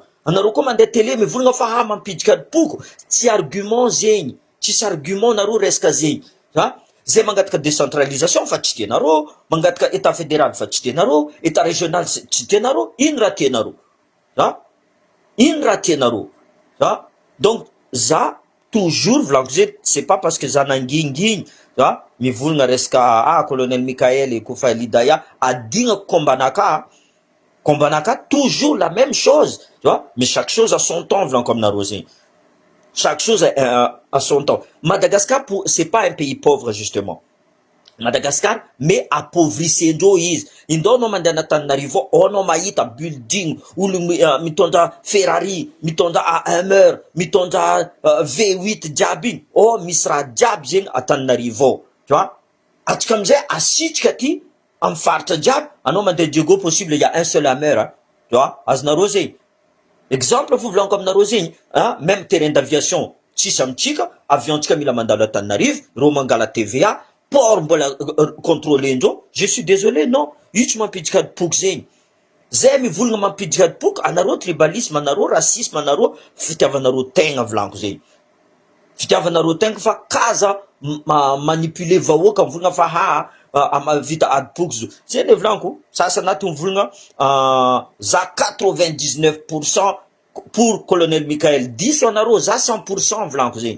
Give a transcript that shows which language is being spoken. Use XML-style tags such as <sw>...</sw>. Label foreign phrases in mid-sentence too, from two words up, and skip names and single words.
<mg>Anareo koa mandeha télé mivolagna fa mampidika adipoko, tsy argument zegny, tsisy argument nareo resaka zegny. Zay mangataka décentralisation fa tsy tianareo, mangataka</mg> <fr>état fédéral</fr> <mg>fa tsy tianareo,</mg> <fr>état régional</fr> <mg>tsy tianareo, ino raha tianareo? Ino raha tianareo? Donc za toujours volaniko zay,</mg> <fr>c'est pas parce que</fr> <mg>za nangingigny mivolagna resaka colonel Mikael Kofa Lidaya adigna kombanaka</mg> <fr>toujours la même chose. Mais chaque chose a son temps,</fr> <mg>volaniko aminareo zegny.</mg> <fr>Chaque chose a son temps. Madagascar, c'est pas un pays pauvre, justement.</fr> <mg>Madagascar, mais appauvrisendreo izy. Indao anao mandeha Antananarivo, anao mahita building, olo mitondra Ferrari, mitondra Hummer, mitondra V8 jiaby igny. Misy raha jiaby zegny Antananarivo. Atsika amizay asitrika ty Am faritra jiaby, anao mandeha Diego possible,</mg> <fr>il y a un seul hammer, hein. Tu vois,</fr> <mg>azonareo zay. Exemple fovolagनको aminareo zegny,</mg> <fr>hein, même terrain d'aviation,</fr> <mg>tsisy amitsika, aviontsika mila mandalo Antananarivo, reo mangala TVA, port mbola contrôlendreo,</mg> <fr>je suis désolé, non,</fr> <mg>io tsy mampiditra adipoky zegny. Zay mivolagna mampiditra adipoky, anareo tribalisme, anareo racisme, anareo fitiavanareo tegna volaniko zegny. Fitiavanareo tegna fa kaza manipuler vahoaka mivolagna fa vita adipoky zo. Zay le volaniko, sasa anaty mivolagna za 99% pour colonel Michael, 10 anareo, za 100% volaniko zegny.</mg>